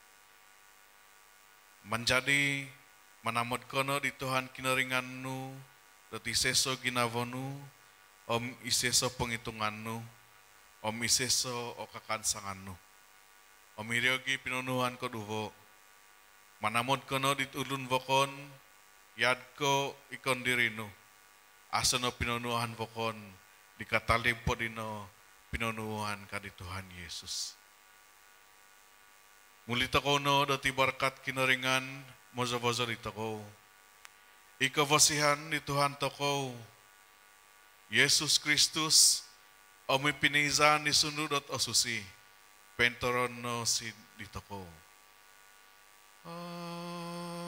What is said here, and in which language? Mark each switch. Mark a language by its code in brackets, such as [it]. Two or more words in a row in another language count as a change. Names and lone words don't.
[dtp] Menjadi manamod kono di Tuhan kinoringannu, dati seso ginavonu, om iseso penghitungannu, om iseso okakansangannu. Om iriogi pinonuhan koduvo, manamod kono di ulun vokon, yadko ikon dirinu. Asano pinonuhan vokon dikatalimpo dino pinonuhan kadi Tuhan Yesus. Mulita ko no dati barkat kinaringan mozo-mozo dito ko. Ikavasihan ni Tuhan toko Yesus Kristus omi pinizan ni sunudot osusi pentoron no si dito ko.